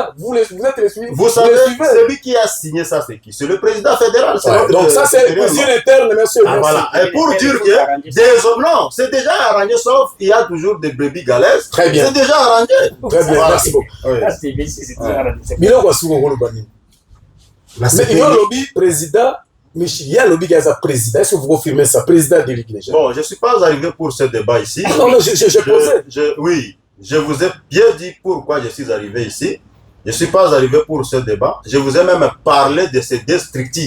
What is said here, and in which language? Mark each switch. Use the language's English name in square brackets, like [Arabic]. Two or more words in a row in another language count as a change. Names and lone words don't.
[French] Vous êtes les suivants. Vous savez, celui qui a signé ça, c'est qui? C'est le président fédéral. C'est Ouais, notre donc ça, c'est supérieur, cuisine non? interne, monsieur. Ah, Merci. voilà. Et pour dire que des hommes, non, c'est déjà arrangé, sauf il y a toujours des brebis galaises. Très bien. C'est déjà arrangé. Très bien, Voilà. merci beaucoup. Oui. Ça, c'est bien, c'est très Bilo kwa suko ngolo bani. Mais il y a un lobby président, il y a un lobby qui est président. Est-ce que vous confirmez ça, président de Ligue déjà? Bon, je ne suis pas arrivé pour ce débat ici. Non, non, je posais. Oui, je vous ai bien dit pourquoi je suis arrivé ici. Je ne suis pas arrivé pour ce débat. Je vous ai même parlé de ces deux structures.